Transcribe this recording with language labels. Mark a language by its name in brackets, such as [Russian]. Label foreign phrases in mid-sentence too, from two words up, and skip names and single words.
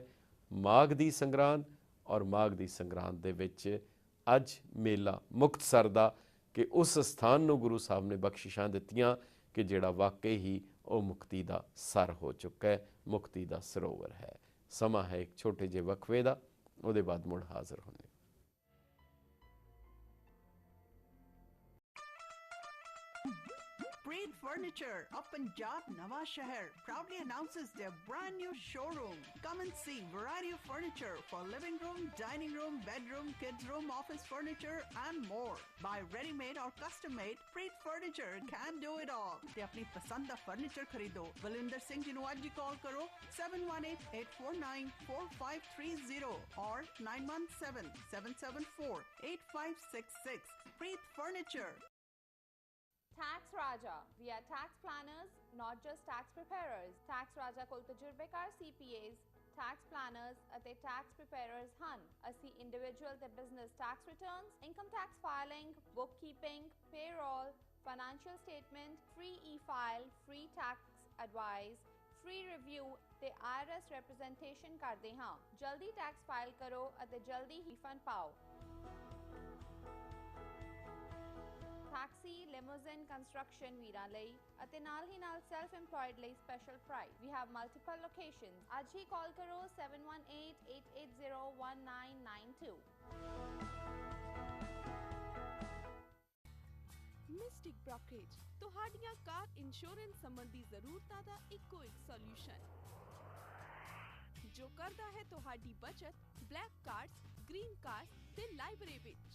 [Punjabi] ਮਾਘ ਦੀ ਸੰਗਰਾਂਦ, ਔਰ ਮਾਘ ਦੀ ਸੰਗਰਾਂਦ ਦੇ ਵਿੱਚ ਅੱਜ ਮੇਲਾ ਮੁਕਤਸਰ ਦਾ, ਕਿ ਉਸ ਸਥਾਨ ਨੂੰ ਗੁਰੂ ਸਾਹਿਬ ਨੇ ਬਖਸ਼ਿਸ਼ਾਂ ਦਿੱਤੀਆਂ ਕਿ ਜਿਹੜਾ ਵਾਕਈ ਹੀ ਉਹ ਮੁਕਤੀ ਦਾ ਸਰ ਹੋ ਚੁੱਕਾ ਹੈ, ਮੁਕਤੀ ਦਾ ਸਰੋਵਰ ਹੈ। ਸਮਾਂ ਹੈ ਇੱਕ ਛੋਟੇ ਜਿਹੇ ਵਕਫੇ ਦਾ, ਉਹਦੇ ਬਾਅਦ ਮੁੜ ਹਾਜ਼ਰ ਹੋਣੇ। [English] Preet Furniture of Punjab Nawa Shahar proudly announces their brand new showroom. Come and see variety of furniture for living room, dining room, bedroom, kids room, office furniture and more. Buy ready-made or custom-made, Preet Furniture can do it all. [Punjabi] ਤੇ ਆਪਣੀ ਪਸੰਦ ਦਾ ਫਰਨੀਚਰ ਖਰੀਦੋ। ਬਲਵਿੰਦਰ ਸਿੰਘ ਜੀ ਨੂੰ ਅੱਜ ਹੀ ਕਾਲ ਕਰੋ 7188494530 or 9177748566. [English] Preet Furniture. Tax Raja. We are tax planners, not just tax preparers. [Punjabi] Tax Raja ਕੋਲ ਤਜਰਬੇਕਾਰ CPAs, [English] tax planners [Punjabi] ਅਤੇ [English] tax preparers [Punjabi] ਹਨ। ਅਸੀਂ individual ਤੇ [English] business tax returns, income tax filing, bookkeeping, payroll, financial statement, free e-file, free tax advice, free review [Punjabi] ਤੇ [English] IRS representation [Punjabi] ਕਰਦੇ ਹਾਂ। ਜਲਦੀ [English] tax file [Punjabi] ਕਰੋ ਅਤੇ ਜਲਦੀ ਹੀ refund ਪਾਓ। [English] Taxi, limousine, construction [Punjabi] ਵੀਰਾਂ ਲਈ ਅਤੇ ਨਾਲ ਹੀ ਨਾਲ [English] self employed [Punjabi] ਲਈ [English] special price. We have multiple locations. [Punjabi] ਅੱਜ ਹੀ ਕਾਲ ਕਰੋ 7188801992. Mystic Brokerage ਤੁਹਾਡੀਆਂ [English] car insurance [Punjabi] ਸੰਬੰਧੀ ਜ਼ਰੂਰਤਾਂ ਦਾ ਇੱਕੋ ਇੱਕ ਸੋਲੂਸ਼ਨ ਜੋ ਕਰਦਾ ਹੈ ਤੁਹਾਡੀ ਬਚਤ [English] black cards, green cards [Punjabi] ਤੇ ਲਾਇਬ੍ਰੇਰੀ ਵਿੱਚ।